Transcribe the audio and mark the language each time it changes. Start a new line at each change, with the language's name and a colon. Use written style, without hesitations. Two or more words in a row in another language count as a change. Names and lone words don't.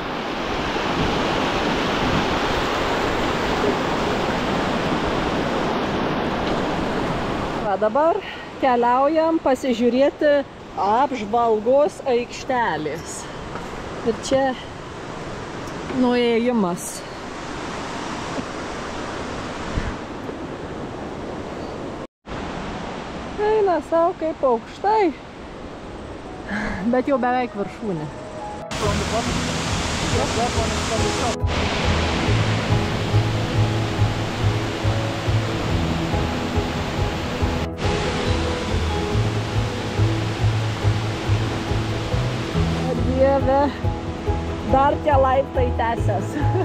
Lithuanian: Va, dabar keliaujam pasižiūrėti apžvalgos aikštelės. Ir čia nuėjimas. Eina savo kaip aukštai, bet jau beveik viršūnė.
English: From the bottom. Yes, that one is from the top.
Lithuanian: Dieve, dar tie laiptai tęsias.